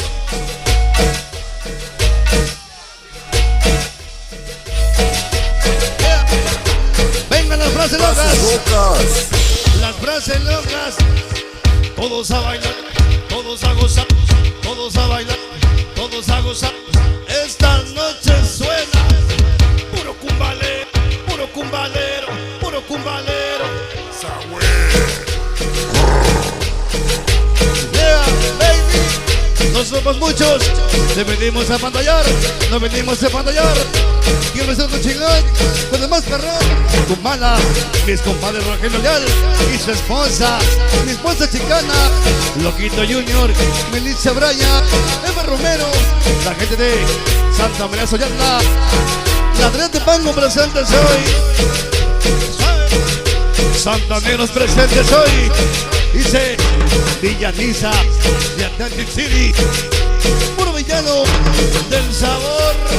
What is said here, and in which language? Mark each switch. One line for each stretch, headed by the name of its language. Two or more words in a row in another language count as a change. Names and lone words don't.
Spanish: Vengan las frases locas, las frases locas. Todos a bailar, todos a gozar, todos a bailar, todos a gozar. Esta noche suena puro cumbalero, puro cumbalero, puro cumbalero.
English: Yeah, baby.
Spanish: No somos muchos, te venimos a pantallar, nos venimos a pantallar. Quiero ser tu chingón, con el más perrón, Kumala, mis compadres Rogelio Leal y su esposa, mi esposa chicana, Loquito Junior, Melissa Braya, Eva Romero, la gente de Santa María Soyatla, la Adrián de Pango presentes hoy, Santaneros presentes hoy, dice Villaniza de Atlantic City, puro villano del sabor.